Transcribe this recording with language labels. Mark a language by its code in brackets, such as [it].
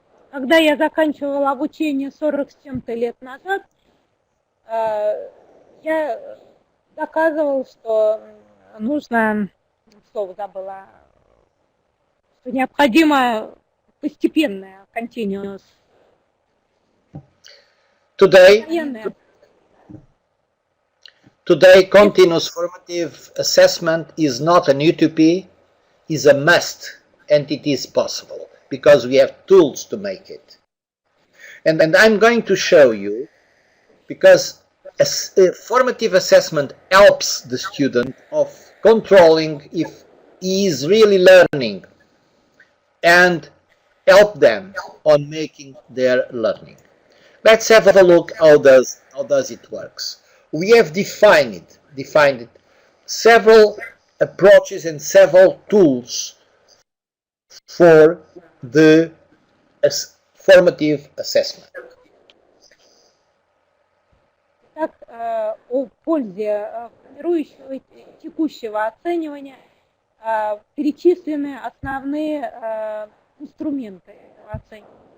[ru] Когда я заканчивала обучение 40 с чем-то лет назад, я доказывал, что нужно, слово забыла, что необходимо постепенное continuous. [en] Today, continuous formative assessment is not an utopia, is a must, and it is possible, because we have tools to make it. And I'm going to show you, because formative assessment helps the student of controlling if he is really learning, and help them on making their learning. Let's have a look how does it works. We have defined several approaches and several tools for the formative assessment. [ru] Так, о пользе формирующего текущего оценивания перечислены основные инструменты оценивания.